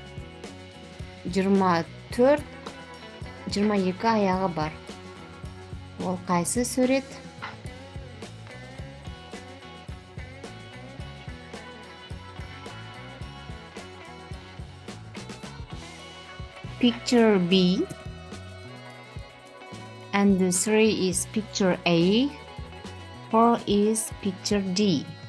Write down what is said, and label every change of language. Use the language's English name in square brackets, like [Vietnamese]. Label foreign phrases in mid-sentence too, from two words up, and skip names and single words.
[Kazakh] 22 аяғы бар. Ол қайсы сурет? [English] Picture B, and the 3 is picture A, 4 is picture D.